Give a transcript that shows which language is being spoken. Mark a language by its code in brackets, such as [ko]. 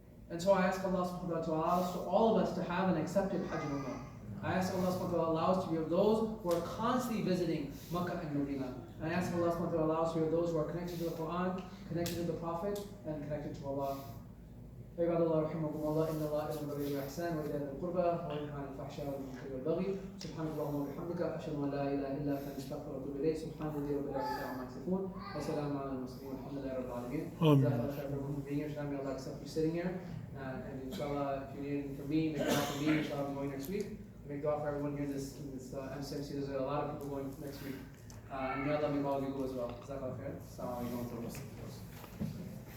[en] And so I ask Allah subhanahu wa ta'ala for all of us to have an accepted Hajj and Umrah. I ask Allah subhanahu wa ta'ala allow us to be of those who are constantly visiting Mecca and Medina. And I ask Allah subhanahu wa ta'ala allow us to be of those who are connected to the Quran, connected to the Prophet, and connected to Allah. [ar] عباد الله رحمكم الله إن الله يأمر بالعدل والإحسان وإيتاء ذي القربى وينهى عن الفحشاء والمنكر والبغي سبحانك اللهم وبحمدك أشهد أن لا إله إلا أنت أستغفرك وأتوب إليك سبحان الذي رب العزة عما يصفون وسلام على المرسلين والحمد لله رب العالمين. جزاك الله خير [en] for being here. Inshallah, may Allah accept you sitting here. And inshallah, if you need anything from me, make dua for me. Inshallah, I'm going next week. Make dua for everyone here. This MCMC. There's a lot of people going next week. And may Allah make all of you go as well. Jazakallah khair. Assalamu alaikum wa rahmatullahi wa barakatuh.